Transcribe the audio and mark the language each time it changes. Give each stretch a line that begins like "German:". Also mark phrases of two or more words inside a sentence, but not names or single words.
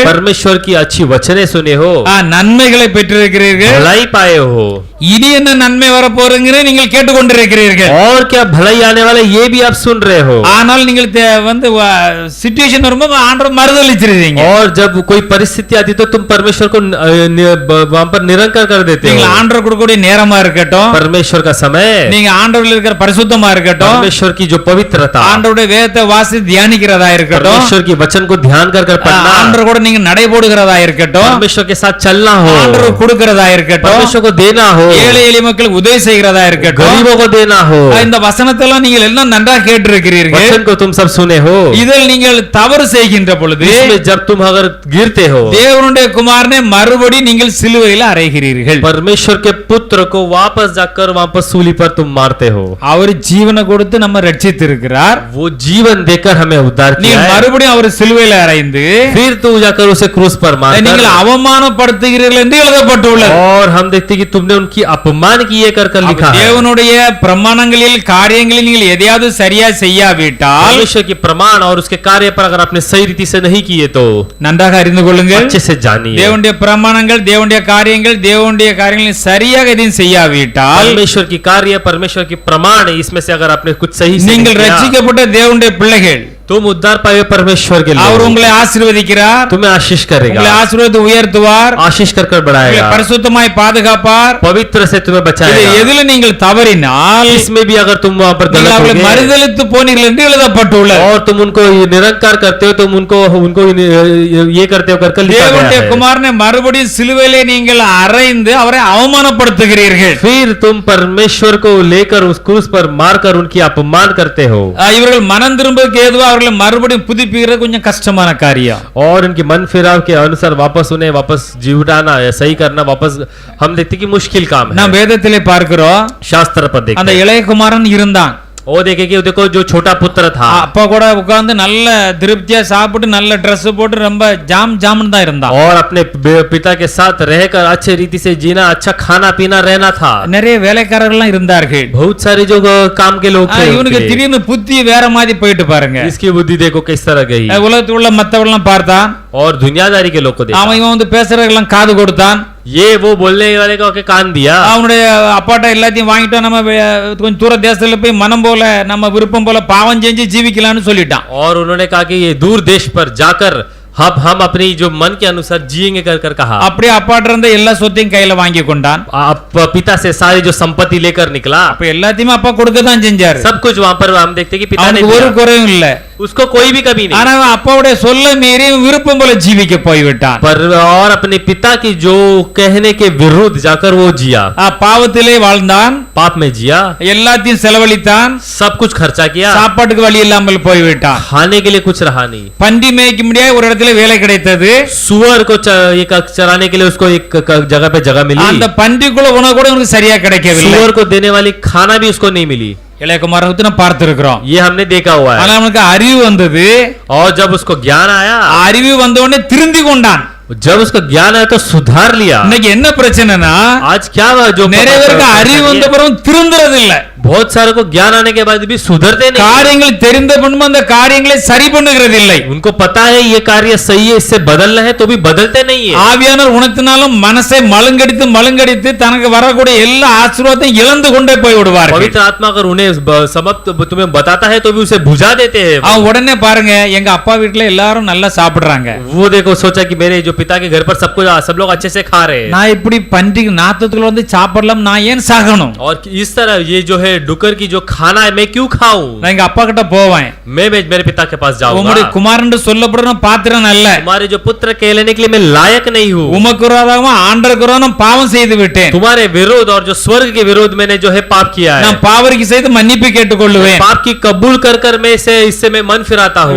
Hindi: परमेश्वर की अच्छी वचने सुने हो,
Tamil: நன்மைகளை பெற்றிருக்கிறீர்கள்.
Hindi: भलाई पाए हो,
Tamil: இனி என்ன நன்மை வரப்போறீங்கன்னு நீங்கள் கேட்டுக்கொண்டிருக்கிறீர்கள்.
Hindi: और क्या भलाई आने वाला ये भी आप सुन रहे हो।
Tamil: ஆனால் நீங்கள் வந்து சிச்சுவேஷன் வரும்போது ஆண்டவர் மறுதலிச்சிருந்தீங்க.
Hindi: और जब कोई परिस्थिति आती तो तुम परमेश्वर को वहां पर निरंकार कर देते நீங்கள் हो।
Tamil: ஆண்டவர் கொடுக்கக்கூடிய நேரமா இருக்கட்டும்,
Hindi: परमेश्वर का समय,
Tamil: நீங்க ஆண்டவரில் இருக்கிற பரிசுத்தமா இருக்கட்டும்,
Hindi: परमेश्वर की जो पवित्रता,
Tamil: ஆண்டவருடைய வேதத்தை வாசி தியானிக்கிறதா இருக்கட்டும்,
Hindi: परमेश्वर की वचन को ध्यान कर कर पढ़ना,
Tamil: ஆண்டவர் கூட நீங்க நடைபோடுகிறதா இருக்கட்டும்,
Hindi: परमेश्वर के साथ चलना हो,
Tamil: ஆண்டவர் கொடுக்கிறதா இருக்கட்டும்,
Hindi: परमेश्वर को देना हो,
Tamil: ஏழை எளிய மக்களுக்கு உதவி செய்கிறதா இருக்கட்டும்,
Hindi: गरीबों को देना हो।
Tamil: இந்த வசனத்தெல்லாம் நீங்கள் எல்லாம் நன்றாக கேட்டிருக்கிறீர்கள்.
Hindi: वचन को तुम सब सुने हो।
Tamil: இதில் நீங்கள் தவறு செய்கின்ற பொழுது
Hindi: इसमें जब तुम अगर गिरते हो,
Tamil: தேவனுடைய குமாரனை மறுபடி நீங்கள் சிலுவையில் அறைகிறீர்கள்.
Hindi: परमेश्वर के पुत्र को वापस जाकर वापस सूली पर तुम मारते हो।
Tamil: அவர் ஜீவனை கொடுத்து நம்ம ரட்சித்திருக்கிறார்,
Hindi: वो जीवन देकर हमें उद्धार நீ किया है,
Tamil: மறுபடியும் அவர் சிலுவையில் அறைந்து
Hindi: फिर तू जाकर उसे क्रूस पर நீங்கள் मार,
Tamil: அவமானப்படுத்துகிறீர்கள் என்று எழுதப்பட்டுள்ளது.
Hindi: और हम देखते कि तुमने उनकी अपमान किए कर कर लिखा है।
Tamil: தேவனுடைய பிரமாணங்களில் காரியங்களில் நீங்கள் எதையாவது சரியா செய்யாவிட்டால்
Hindi: परमेश्वर की प्रमाण और उसके कार्य पर अगर आपने सही रीति से नहीं किए तो
Tamil: நன்றாக அறிந்து கொள்ளுங்கள்,
Hindi: अच्छे से जानिए,
Tamil: தேவனுடைய பிரமாணங்கள் தேவனுடைய காரியங்களை சரியாக எதையும் செய்யாவிட்டால்
Hindi: परमेश्वर की कार्य, परमेश्वर की प्रमाण, इसमें से अगर आपने कुछ सही से நீங்கள் नहीं किया,
Tamil: ரட்சிக்கப்பட்ட தேவனுடைய பிள்ளைகள்,
Hindi: तुम उद्धार पाए परमेश्वर के அவர் लिए,
Tamil: உங்களை ஆசீர்வதிக்கிறார்,
Hindi: तुम्हें आशीष உங்களை करेगा,
Tamil: ஆசீர்வதித்து உயர்த்துவார்,
Hindi: आशीष कर कर உங்களை बढ़ाएगा,
Tamil: பரிசுத்தமாய் பாதுகாப்பார்.
Hindi: पवित्र से तुम्हें இது बचाएगा।
Tamil: எதில நீங்கள் தவறினால்
Hindi: इसमें भी अगर तुम वहां पर நீங்கள் गलत அவர்களை होगे
Tamil: மறுதலித்து போனீர்கள் என்று எழுதப்பட்டுள்ளது.
Hindi: और तुम उनको निरंकार करते हो, तुम उनको उनको ये करते हो कर कर लिखा தேவனுடைய गया है।
Tamil: குமாரனை மறுபடியும் சிலுவையிலே நீங்கள் அறைந்து அவரை அவமானப்படுத்துகிறீர்கள்.
Hindi: फिर तुम परमेश्वर को लेकर उस क्रूस पर मारकर उनकी अपमान करते हो,
Tamil: இவர்கள் மனம் திரும்புவதற்கு ஏதுவா அவர்களை மறுபடியும் புதுப்பிக்கிறது கொஞ்சம் கஷ்டமான காரியம்.
Hindi: और उनके मन फिराव के अनुसार वापस उन्हें वापस जीवटाना या सही करना वापस हम देखते कि मुश्किल काम है।
Tamil: நாம் வேதத்திலே பார்க்கிறோம்,
Hindi: शास्त्र पर அந்த देखते
Tamil: இளைய குமாரன் இருந்தான்,
Hindi: वो देखे कि देखो जो छोटा पुत्र था,
Tamil: அப்பா கூட உட்கார்ந்து நல்ல திருப்தியா சாப்பிட்டு நல்ல Dress போட்டு ரொம்ப ஜாம்னு தான் இருந்தான்.
Hindi: और अपने पिता के साथ रहकर अच्छे रीति से जीना, अच्छा खाना पीना रहना था।
Tamil: நிறைய வேலைக்காரர்கள் இருந்தார்கள்.
Hindi: बहुत सारे जो काम के लोग थे இவனுக்கு उनके।
Tamil: திடீர்னு புத்தி வேற மாதிரி போயிட்டு பாருங்க.
Hindi: इसकी बुद्धि देखो किस तरह गई,
Tamil: உலகத்தில் உள்ள மத்தவெல்லாம் பார்த்தான்,
Hindi: और दुनियादारी के लोग को देखा।
Tamil: அவன் இவன் வந்து பேசுறதெல்லாம் காது கொடுத்தான்,
Hindi: ये वो बोलने वाले को के कान दिया,
Tamil: அவனுடைய அப்பாட்ட எல்லாத்தையும் வாங்கிட்டோம், நம்ம கொஞ்சம் தூர தேசத்துல போய் மனம் போல நம்ம விருப்பம் போல பாவம் செஞ்சு ஜீவிக்கலாம்னு சொல்லிட்டான்.
Hindi: और उन्होंने कहा कि ये दूर देश पर जाकर हम अपनी जो मन के अनुसार जिएंगे कर कर कहा।
Tamil: அப்படியே அப்பாட்ட இருந்த எல்லா சொத்தையும் கையில வாங்கி கொண்டான்.
Hindi: पिता से सारी जो संपत्ति लेकर निकला,
Tamil: அப்ப எல்லாத்தையுமே அப்பா கொடுக்க தான் செஞ்சாரு.
Hindi: सब कुछ वहां पर हम देखते कि पिता ने
Tamil: அவனுக்கு ஒரு
Hindi: दिया,
Tamil: குறையும் இல்ல.
Hindi: उसको कोई भी कमी नहीं,
Tamil: ஆனா அவன் அப்பாவுடைய சொல்ல மீறி விருப்பம் போல ஜீவிக்க போய்விட்டான்.
Hindi: पर और अपने पिता की जो कहने के विरुद्ध जाकर वो जिया,
Tamil: பாவத்திலே வாழ்ந்தான்,
Hindi: पाप में जिया,
Tamil: எல்லாத்தையும் செலவழித்தான்,
Hindi: सब कुछ खर्चा किया,
Tamil: சாப்பாட்டுக்கு வழி இல்லாமல் போய்விட்டான்.
Hindi: खाने के लिए कुछ रहा नहीं।
Tamil: பன்றி மேய்க்க முடியாத ஒரு இடத்துல வேலை கிடைத்தது,
Hindi: सुअर को चराने के लिए उसको एक जगह पे जगह मिली,
Tamil: அந்த பன்றிக்குள்ள உணவு கூட உனக்கு சரியா கிடைக்கவில்லை.
Hindi: सुअर को देने वाली खाना भी उसको नहीं मिली।
Tamil: இளையகுமாரனை பத்தி நான் பார்த்திருக்கிறோம்.
Hindi: ये हमने देखा हुआ है।
Tamil: ஆனா அவனுக்கு அறிவு வந்தது,
Hindi: और जब उसको ज्ञान आया,
Tamil: அறிவு வந்த உடனே திருந்தி கொண்டான்.
Hindi: जब उसका ज्ञान आया तो सुधार लिया।
Tamil: இன்னைக்கு என்ன பிரச்சனைனா
Hindi: आज क्या हुआ जो
Tamil: நிறைய பேருக்கு அறிவு வந்த பிறகு திருந்துறது இல்ல,
Hindi: बहुत सारे को ज्ञान आने के बाद भी सुधरते नहीं,
Tamil: காரியங்கள் தெரிந்த பின்பு அந்த காரியங்களை சரி பண்ணுகிறது இல்லை।
Hindi: उनको पता है ये कार्य सही है इससे बदलना है तो भी बदलते नहीं है।
Tamil: ஆவியானவர் உணர்த்தினாலும் மனசை மலங்கடித்து தனக்கு வரக்கூடிய எல்லா ஆசீர்வாதத்தையும் இழந்து கொண்டே போய் விடுவார்கள்।
Hindi: पवित्र आत्मा अगर उन्हें समाप्त तुम्हें बताता है तो भी उसे बुझा देते हैं।
Tamil: அவன் உடனே பாருங்க எங்க அப்பா வீட்டுல எல்லாரும் நல்லா சாப்பிடுறாங்க,
Hindi: वो देखो सोचा कि मेरे जो पिता के घर पर सब लोग अच्छे से खा रहे हैं,
Tamil: நான் இப்படி பன்றி நாத்தத்துக்குள்ள வந்து சாப்பிடலாம், நான் ஏன் சாகணும்?
Hindi: और इस तरह ये जो है डुकर की जो खाना है मैं क्यों खाऊं?
Tamil: நான் எங்க அப்பா கிட்ட போவேன்,
Hindi: मैं मेरे पिता के पास உம்முடைய जाऊंगा।
Tamil: குமாரன் சொல்லப்படுற பாத்திரம் அல்ல,
Hindi: तुम्हारे जो पुत्र कहलाने के लिए मैं लायक नहीं हूँ।
Tamil: உமக்கு விரோதமா ஆண்டவருக்கு விரோதமா பாவம் செய்து விட்டேன்,
Hindi: तुम्हारे विरोध और जो स्वर्ग के विरोध मैंने जो है पाप किया है,
Tamil: நான் பாவரிக்கு செய்து மன்னிப்பு கேட்டுக்கொள்ளுவேன்,
Hindi: पाप की कबूल कर मैं इससे मैं मन फिराता हूँ।